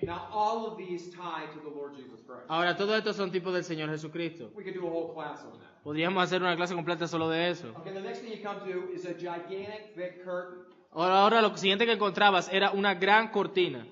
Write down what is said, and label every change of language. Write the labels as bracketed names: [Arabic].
[English] Now, all of these tie to the Lord Jesus Christ. [Spanish] Ahora, todos estos son tipos del Señor Jesucristo. [English] We could do a whole class on that. [Spanish] Podríamos hacer una clase completa solo de eso. [English] Okay, the next thing you come to is a gigantic thick curtain. [Spanish] Ahora lo siguiente que encontrabas era una gran cortina.